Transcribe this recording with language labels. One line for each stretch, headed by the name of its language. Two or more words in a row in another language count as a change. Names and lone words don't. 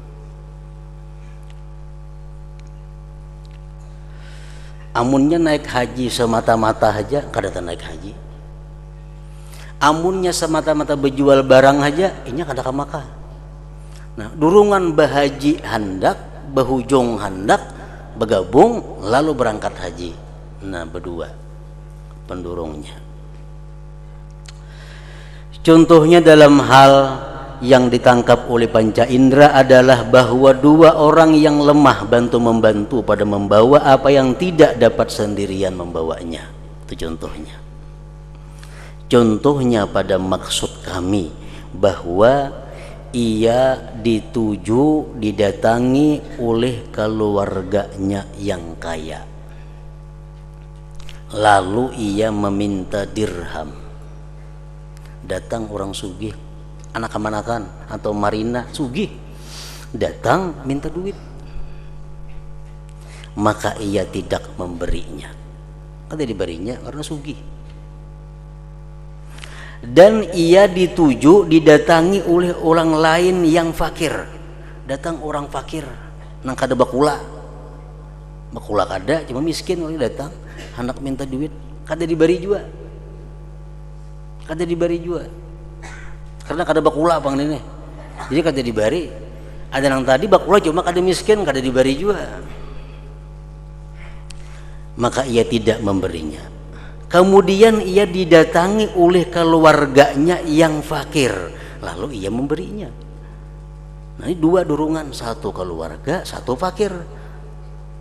Banjar: Amunnya naik haji semata-mata aja, kada naik haji. Amunnya semata-mata berjual barang aja, ini kada ke Makkah. Nah, durungan bahaji hendak, bahujung hendak, bergabung lalu berangkat haji. Nah, berdua pendurungnya.
Indonesian: Contohnya dalam hal yang ditangkap oleh panca indera adalah bahwa dua orang yang lemah bantu-membantu pada membawa apa yang tidak dapat sendirian membawanya. Itu contohnya. Contohnya pada maksud kami bahwa ia dituju didatangi oleh keluarganya yang kaya, lalu ia meminta dirham.
Banjar: Datang orang sugih, anak kemanakan atau marina sugih, datang minta duit, maka ia tidak memberinya. Kada diberinya karena sugih.
Indonesian: Dan ia dituju didatangi oleh orang lain yang fakir.
Banjar: Datang orang fakir nang kada bakula kada, cuma miskin oleh datang hendak minta duit, kada diberi juga, karena kada bakula bang ini, jadi kada diberi. Ada nang tadi bakula cuma kada miskin, kada diberi juga,
Indonesian: maka ia tidak memberinya. Kemudian ia didatangi oleh keluarganya yang fakir, lalu ia memberinya.
Banjar: Nah, ini dua durungan, satu keluarga, satu fakir.